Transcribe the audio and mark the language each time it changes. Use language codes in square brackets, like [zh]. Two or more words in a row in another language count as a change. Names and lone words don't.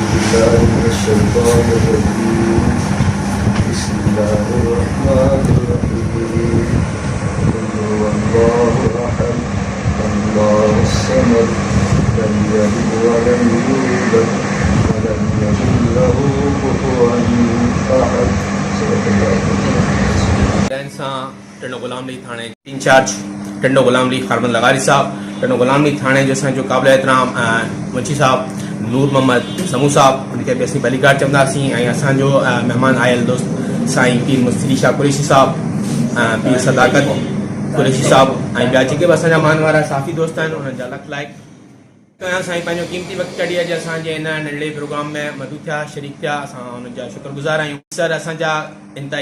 [ar] بالله من الشيطان الرجيم بسم الله الرحمن الرحيم قل هو الله أحد الله الصمد لم يلد ولم يولد ولم يكن له كفوا أحد صدق الله [sd] टंडो गुलाम अली थाने इंचार्ज टंडो गुलाम अली खारमन लगारी साहब टंडो गुलाम अली थाने जो असांजो क़ाबिल एहतराम मुंशी साहब नूर मोहम्मद समू साहब उनके भी असीं बलीगार्ड चवंदासीं ऐं असांजो महिमान आयल दोस्त साईं पीर मुस्तफ़ी शाह कुरैशी साहब पीर सदाकत कुरैशी साहब ऐं ॿिया जेके बि असांजा मान वारा साफ़ी दोस्त आहिनि उन्हनि जा लख लाइक कयां साईं पंहिंजो क़ीमती वक़्तु कढी अॼु असांजे हिन नंढड़े प्रोग्राम में मदू थिया शरीक थिया असां उन्हनि जा शुक्रगुज़ार आहियूं सर असांजा इंतहाई